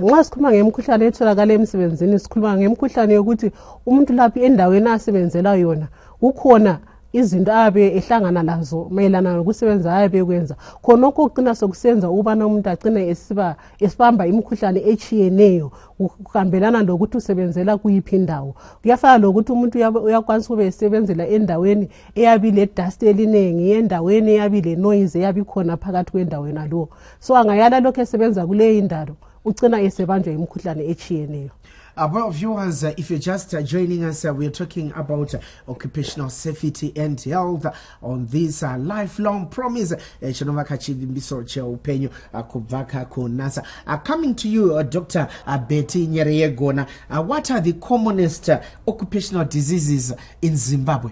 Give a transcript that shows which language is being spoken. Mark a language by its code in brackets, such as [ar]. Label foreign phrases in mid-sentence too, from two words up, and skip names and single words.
[nd] Nxa sikhuluma ngemkhuhlane etholakala emsebenzini sikhuluma ngemkhuhlane yokuthi umuntu lapha endaweni asebenzela yona kukhona izinto abe ehlangana lazo mayelana nokusebenza abe kwenza khonokho ugcina sokusenza ubana umuntu agcine esibamba imikhuhlane echiyeneyo kuhambelana lokuthi usebenzela kuyiphi indawo. Kuyafana lokuthi umuntu uyakwanisa ube esebenzela endaweni eyabile dust elinengi, endaweni eyabile noise eyabikhona phakathi kwendawo nalo. So angayala lokho esebenza kule indalo ugcina esebanjwa imikhuhlane echiyeneyo. [en] Well, viewers, if you're just joining us, we're talking about occupational safety and health on this lifelong promise. Coming to you, Dr. Betty Nyereyegona, what are the commonest occupational diseases in Zimbabwe?